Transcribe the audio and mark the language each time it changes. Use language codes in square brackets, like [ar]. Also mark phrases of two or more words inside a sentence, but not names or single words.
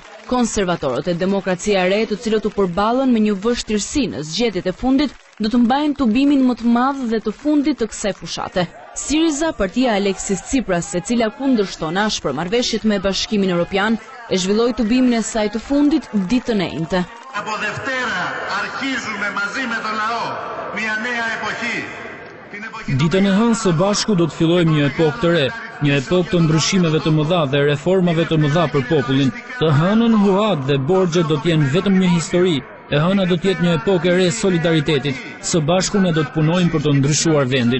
[sq] Konservatorët e Demokracia e Re, të cilët u përballën me një vështirësi në zgjedhjet e fundit, do të mbajnë tubimin më të madh dhe të fundit të kësaj fushate. Syriza, partia e Aleksis Tsipras, e cila kundërshton ashpër marrëveshjet me Bashkimin Evropian, e zhvilloi tubimin e saj të fundit ditën e njëjtë. [el] Από Δευτέρα αρχίζουμε μαζί με το λαό μια νέα εποχή. [sq] Ditën e hënë së bashku do të fillojmë një epokë të re, një epokë të ndryshimeve të mëdha dhe reformave të mëdha për popullin. Të hënën huat dhe borxhet do të jenë vetëm një histori. E hëna do të jetë një epokë e re solidaritetit. Së bashku ne do të punojmë për të ndryshuar vendin.